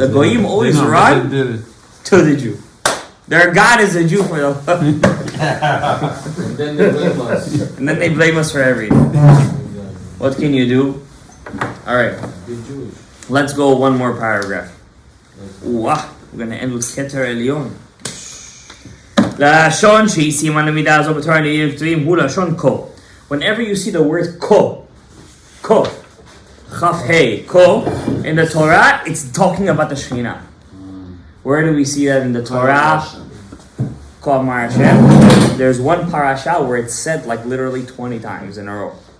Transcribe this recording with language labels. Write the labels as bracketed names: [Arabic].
[English] the Goyim always run to the Jew. Their God is a Jew for them. And then they blame us. And then they blame us for everything. What can you do? Alright. Let's go one more paragraph. We're going to end with Keter Elyon. [Hebrew] לשון שהיא סימן למידה הזו בתורה לעניינים כתובים הוא לשון כה. [English] Whenever you see the word כה, Chaf Hey, Ko, in the Torah, it's talking about the Shekhinah. Where do we see that in the Torah? [Hebrew] Ko Amar Hashem. [English] There's one parasha where it's said like literally 20 times in a row.